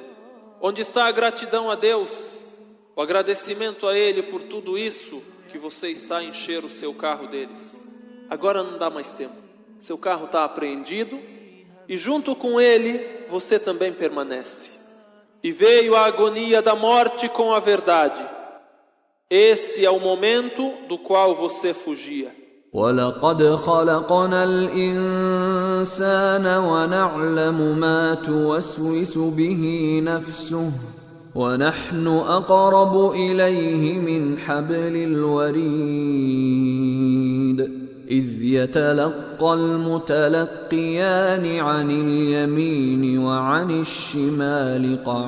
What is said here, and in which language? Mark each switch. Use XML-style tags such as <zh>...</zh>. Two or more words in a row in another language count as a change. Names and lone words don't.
<pt>Onde está a gratidão a Deus? O agradecimento a Ele por tudo isso que você está a encher o seu carro deles. Agora não dá mais tempo. Seu carro está apreendido e junto com ele você também permanece. E veio a agonia da morte com a verdade. Esse é o momento do qual você fugia.</pt> <ar>وَلَقَدْ خَلَقْنَا الْإِنسَانَ وَنَعْلَمُ مَا تُوَسْوِسُ بِهِ نَفْسُهُ وَنَحْنُ أَقْرَبُ إِلَيْهِ مِنْ حَبْلِ الْوَرِيدِ إِذْ يَتَلَقَّى الْمُتَلَقِّيَانِ عَنِ الْيَمِينِ وَعَنِ الشِّمَالِ</ar>